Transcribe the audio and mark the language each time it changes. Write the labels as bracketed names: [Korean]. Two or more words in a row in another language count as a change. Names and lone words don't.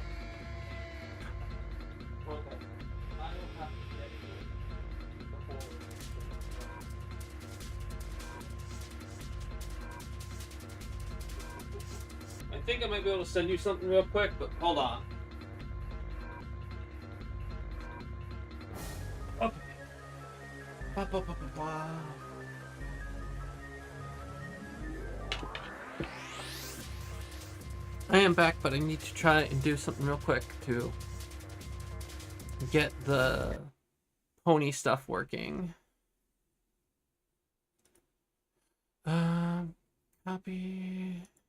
[English] Okay. I don't have to get it before. I think I might be able to send you something real quick, but hold on. Okay. Ba, ba, ba, ba, ba. I am back, but I need to try and do something real quick to get the pony stuff working. Copy.